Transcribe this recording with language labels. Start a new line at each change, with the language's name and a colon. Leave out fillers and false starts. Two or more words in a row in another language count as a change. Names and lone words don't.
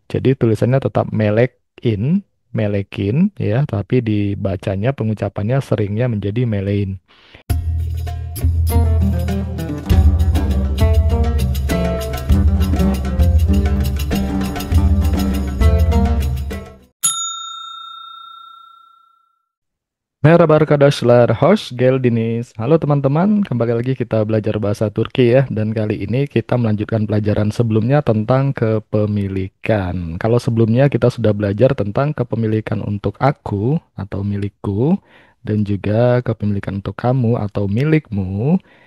Indonesian: Jadi tulisannya tetap melekin, melekin ya, tapi dibacanya pengucapannya seringnya menjadi melein.
Turkish: Merhaba arkadaşlar, hoş geldiniz.
Indonesian: Halo teman-teman, kembali lagi kita belajar bahasa Turki ya. Dan kali ini kita melanjutkan pelajaran sebelumnya tentang kepemilikan. Kalau sebelumnya kita sudah belajar tentang kepemilikan untuk aku atau milikku, dan juga kepemilikan untuk kamu atau milikmu.